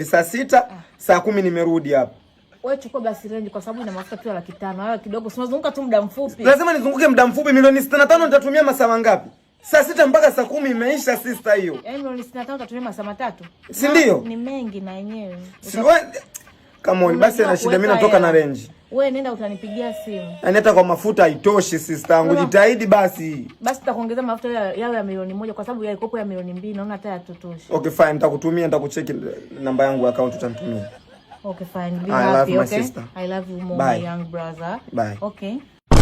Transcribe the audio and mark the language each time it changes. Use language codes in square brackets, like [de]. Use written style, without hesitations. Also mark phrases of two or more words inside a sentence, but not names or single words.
[sw] Saa 6, saa 10 nimerudi hapa. Wewe chukua basi range kwa sababu ina mafuta tu ya 500. Hayo kidogo, si unazunguka tu muda mfupi. Lazima nizunguke muda mfupi. Milioni 65 nitatumia masaa mangapi? Saa 6 mpaka saa 10 imeisha sister hiyo. Milioni 65 utatumia masaa matatu. Si ndio? Ni mengi na yenyewe. [en] Come on, [sw] basi na shida mimi natoka na range. Wewe nenda utanipigia simu. Yaani hata kwa mafuta haitoshi sister yangu. Jitahidi basi. Basi tutakuongeza mafuta yao ya milioni 1 kwa sababu yalikopo ya milioni 2 naona hata yatotosha. [en] Okay fine, [sw] nitakucheki namba yangu ya account utanitumia. [en] Okay fine. I love my sister. I love you more, my young brother. Bye. Okay.